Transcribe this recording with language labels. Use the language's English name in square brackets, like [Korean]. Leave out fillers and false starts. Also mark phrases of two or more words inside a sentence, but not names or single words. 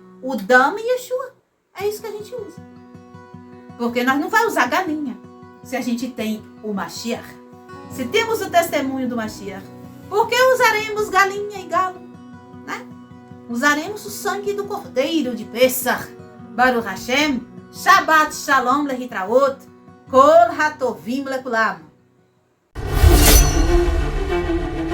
[Portuguese] O Dam e Yeshua. É isso que a gente usa. Porque nós não vamos usar galinha se a gente tem o Mashiach. Se temos o testemunho do Mashiach, por que usaremos galinha e galo? Né? Usaremos o sangue do cordeiro de Pesach. [Hebrew] ברוך השם, שבת שלום להתראות, כל הטובים לכולם.